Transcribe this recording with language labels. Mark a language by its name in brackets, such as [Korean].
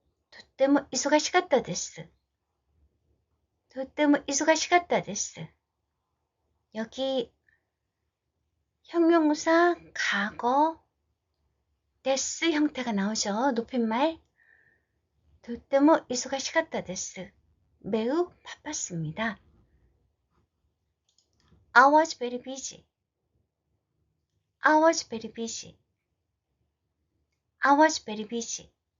[Japanese] とっても忙しかったです。とっても忙しかったです。 [Korean] 여기 형용사 과거 데스 형태가 나오죠. 높임말. [Japanese] とっても忙しかったです. [Korean] 매우 바빴습니다. [English] I was very busy. I was very busy. I was very busy.